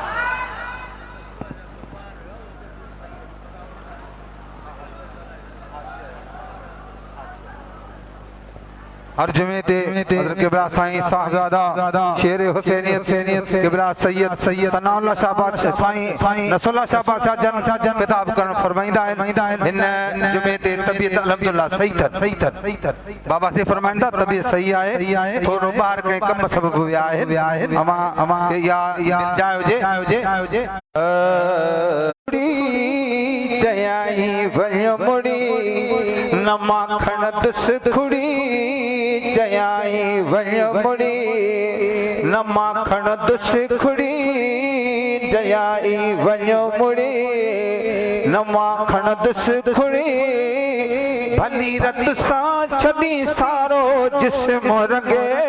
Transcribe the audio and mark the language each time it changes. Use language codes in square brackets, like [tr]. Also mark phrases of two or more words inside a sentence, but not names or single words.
[sd] हर जुमे ते हज़रत क़िबला साईं साहिबजादा शेर हुसैनियत क़िबला सैयद सनाउल्लाह शाह बादशाह साईं नसरुल्लाह शाह बादशाह जन खिताब करण फरमाइंदा आहिनि हिन जुमे ते तबीयत अल्हम्दुलिल्लाह सही अथसि बाबा से फरमाइंदा तबीयत सही आहे थोरो ॿार कंहिं कम सबब विया आहिनि अमा या जाए चयाई वञो मुड़ी न माखण दुस खुड़ी चयाई वञो मुड़ी न माखण दुस खुड़ी चयाई वञो मुड़ी न माखण दुस खुड़ी भली रत सां छॾी सारो जिस्म रंगे